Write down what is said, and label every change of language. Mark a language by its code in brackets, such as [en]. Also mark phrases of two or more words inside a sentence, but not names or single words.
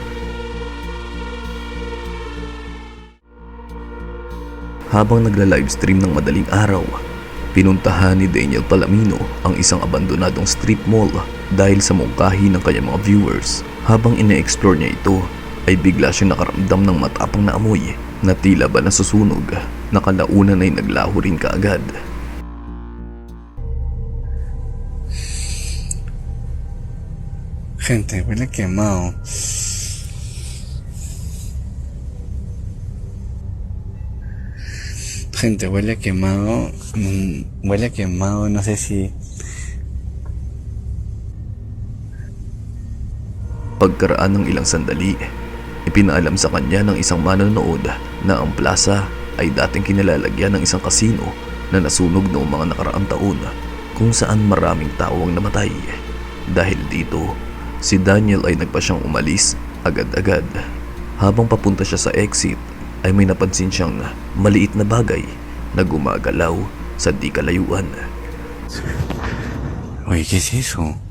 [tl] Habang nagla-livestream ng madaling araw, pinuntahan ni Daniel Palamino ang isang abandonadong [en] strip mall [tl] dahil sa mungkahi ng kanyang mga viewers. Habang ine-explore niya ito, ay bigla siyang nakaramdam ng matapang na amoy na tila ba nasusunog. Nakalaunan ay naglaho rin kaagad. [es] Gente, huele quemado. Gente, huele quemado. Huele quemado, no sé si... [tl] Pagkaraan ng ilang sandali, ipinaalam sa kanya ng isang manonood na ang plaza ay dating kinalalagyan ng isang kasino na nasunog noong mga nakaraang taon kung saan maraming tao ang namatay. Dahil dito, si Daniel ay nagpa siyang umalis agad-agad. Habang papunta siya sa exit, ay may napansin siyang maliit na bagay na gumagalaw sa di kalayuan. [es] Oye, ¿qué es eso?